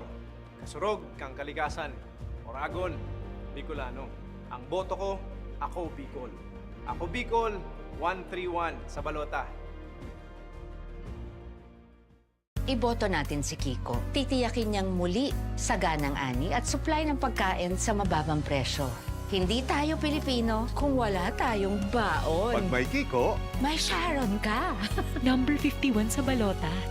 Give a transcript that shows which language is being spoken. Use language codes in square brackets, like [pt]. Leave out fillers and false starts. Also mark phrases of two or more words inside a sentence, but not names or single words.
[bik] Kasurog kang kalikasan. [tl] Oragon, Bicolano. Ang boto ko, ako Bicol. Ako Bicol, 131 sa balota. Iboto natin si Kiko. Titiyakin niyang muli saganang ani at supply ng pagkain sa mababang presyo. Hindi tayo Pilipino kung wala tayong baon. Pag may Kiko, May Sharon ka. Number 51 sa balota.